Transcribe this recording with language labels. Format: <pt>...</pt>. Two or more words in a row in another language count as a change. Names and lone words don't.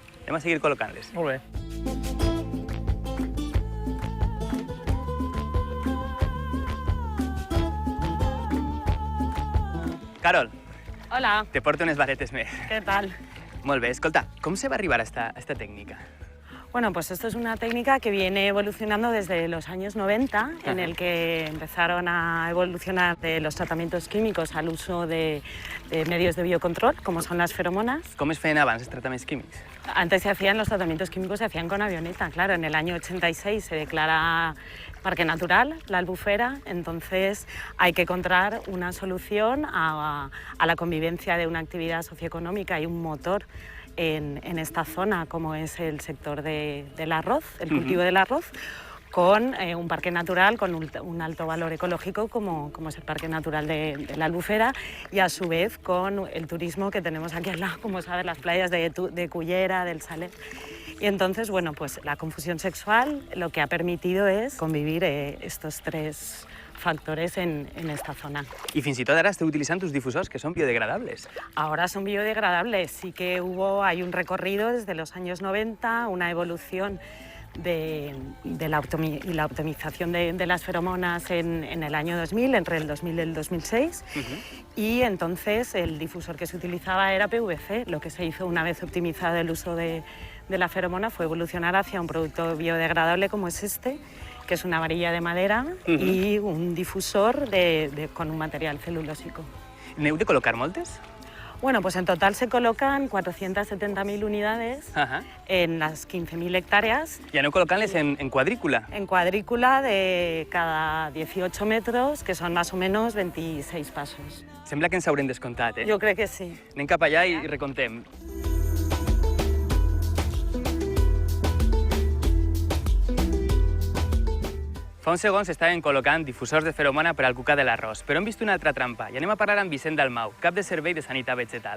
<ca>Anem a seguir col·locant-les. Molt bé. Carol. Hola. Te porto unes varetes més.</ca> <es>¿Qué tal?</es> <ca>Molt bé. Escolta, com se va arribar a esta técnica?</ca> <es>Bueno, pues esto es una técnica que viene evolucionando desde los años 90, en el que empezaron a evolucionar de los tratamientos químicos al uso de medios de biocontrol, como son las feromonas.</es> <ca>Com es feien abans els tractaments químics?</ca> <es>Antes los tratamientos químicos se hacían con avioneta, claro. En el año 86 se declara Parque Natural, la Albufera, entonces hay que encontrar una solución a la convivencia de una actividad socioeconómica y un motor en esta zona, como es el sector del arroz, el cultivo del arroz, con un parque natural con un alto valor ecológico como es el Parque Natural de la Albufera, y a su vez con el turismo que tenemos aquí al lado, como sabes, las playas de Cullera, del Saler. Y entonces, bueno, pues la confusión sexual lo que ha permitido es convivir estos tres factores en esta zona.</es> <ca>I fins i tot ara esteu utilitzant uns difusors que són biodegradables.</ca> <es>Ahora son biodegradables, sí que hay un recorrido desde los años 90, una evolución y la optimización de las feromonas en el año 2000, entre el 2000 y el 2006, y entonces el difusor que se utilizaba era PVC. Lo que se hizo una vez optimizado el uso de la feromona fue evolucionar hacia un producto biodegradable como es este, que es una varilla de madera y un difusor con un material celulósico.</es> <ca>N'heu de col·locar moltes?</ca> <es>Bueno, pues en total se colocan 470.000 unidades en las 15.000 hectáreas.</es> <ca>I aneu col·locant-les en quadrícula?</ca> <es>En cuadrícula de cada 18 metros, que son más o menos 26 pasos.</es> <ca>Sembla que ens haurem descomptat, eh? Jo crec que sí. Anem cap allà i recomptem. Fa uns segons estaven col·locant difusors de feromona per al cucat de l'arròs, però hem vist una altra trampa i anem a parlar amb Vicent Dalmau, cap de Servei de Sanitat Vegetal.</ca>